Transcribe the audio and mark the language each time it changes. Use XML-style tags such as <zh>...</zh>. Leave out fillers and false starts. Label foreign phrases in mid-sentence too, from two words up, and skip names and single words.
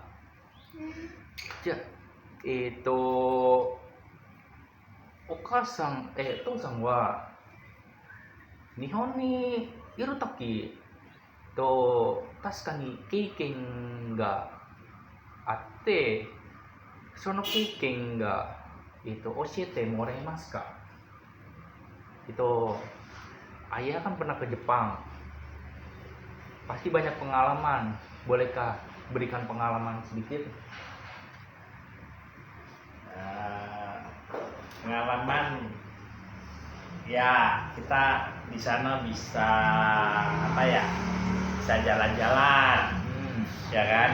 <ja>じゃあお父さんは日本にいるとき確かに経験があって、その経験が教えてもらえますか?</ja> <id>Ayah kan pernah ke Jepang, pasti banyak pengalaman. Bolehkah berikan pengalaman sedikit? Pengalaman ya, kita di sana bisa bisa jalan-jalan, ya kan.</id>